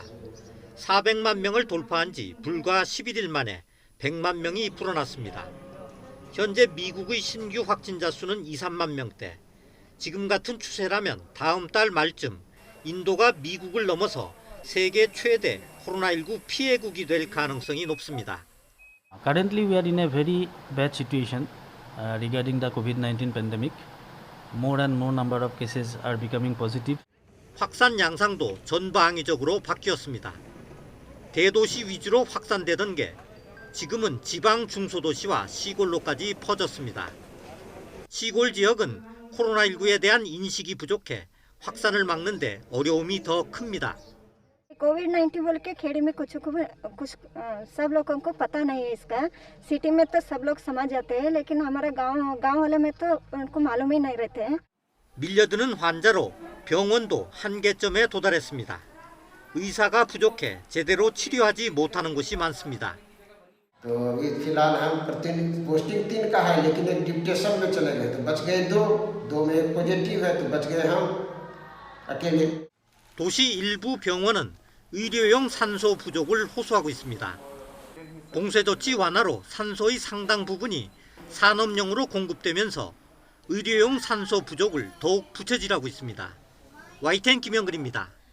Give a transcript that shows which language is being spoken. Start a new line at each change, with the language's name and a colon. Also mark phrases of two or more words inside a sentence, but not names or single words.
Korean: 400만 명을 돌파한 지 불과 11일 만에 100만 명이 불어났습니다. 현재 미국의 신규 확진자 수는 2, 3만 명대. 지금 같은 추세라면 다음 달 말쯤 인도가 미국을 넘어서 세계 최대 코로나19 피해국이 될 가능성이 높습니다.
English: Currently, we are in a very bad situation regarding the COVID-19 pandemic. More and more number of cases are becoming positive.
Korean: 확산 양상도 전방위적으로 바뀌었습니다. 대도시 위주로 확산되던 게 지금은 지방 중소도시와 시골로까지 퍼졌습니다. 시골 지역은 코로나19에 대한 인식이 부족해 확산을 막는 데 어려움이 더 큽니다.
Hindi: कोविड-19 बोल के खेड़ी में कुछ सब लोगों को पता नहीं है इसका। सिटी में तो सब लोग समझ जाते हैं, लेकिन हमारा गांव वाले में तो उनको मालूम ही नहीं रहते हैं।
Korean: 밀려드는 환자로 병원도 한계점에 도달했습니다. 의사가 부족해 제대로 치료하지 못하는 곳이 많습니다.
Hindi: तो फिलहाल हम प्रतिदिन पोस्टिंग 3 का है, लेकिन एक डिप्टेशन में चले गए तो बच गए 2 में एक पॉजिटिव है तो बच गए हम अकेले।
Korean: 도시 일부 병원은 의료용 산소 부족을 호소하고 있습니다. 봉쇄조치 완화로 산소의 상당 부분이 산업용으로 공급되면서 의료용 산소 부족을 더욱 부채질하고 있습니다. YTN 김영근입니다.